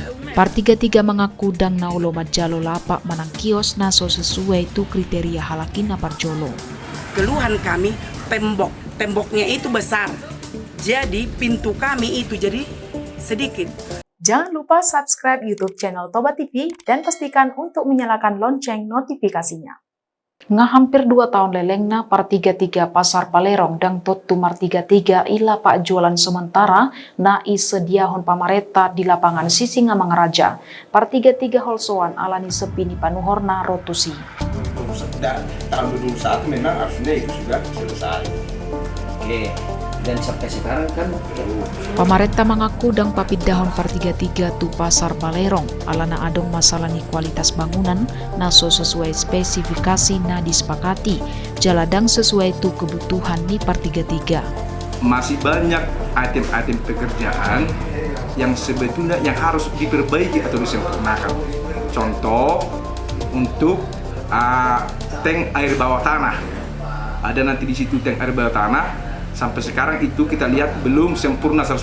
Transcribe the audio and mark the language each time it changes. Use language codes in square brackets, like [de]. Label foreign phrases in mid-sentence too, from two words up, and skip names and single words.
[bbc] Par 33 mengaku dang naulo majalo lapak manang kios naso sesuai tu kriteria halakina parjolo. [id] Keluhan kami temboknya itu besar, jadi pintu kami itu jadi sedikit. Jangan lupa subscribe YouTube channel Toba TV dan pastikan untuk menyalakan lonceng notifikasinya. [bbc] Nga [id] hampir 2 tahun [bbc] lelengna Par 33 Pasar Balerong dang tot tumar 33 ila pak [id] jualan sementara [bbc] na isediahon pamareta di lapangan Sisinga Mangaraja. Par 33 holsoan alani sepi ni panuhorna rotusi. [id] Tahun 2021 memang harusnya itu sudah selesai. Oke. Dan sampai sekarang kan [bbc] Pamarenta mengaku dang papidahon Par 33 tu Pasar Balerong alana adong masalah ni [id] kualitas bangunan [bbc] naso [id] sesuai spesifikasi [bbc] na disepakati jaladang sesuai tu kebutuhan ni Par 33. [id] masih banyak item-item pekerjaan yang sebetulnya yang harus diperbaiki atau disempurnakan. Contoh untuk tank air bawah tanah. Ada nanti di situ tank air bawah tanah. Sampai sekarang itu kita lihat belum sempurna 100%.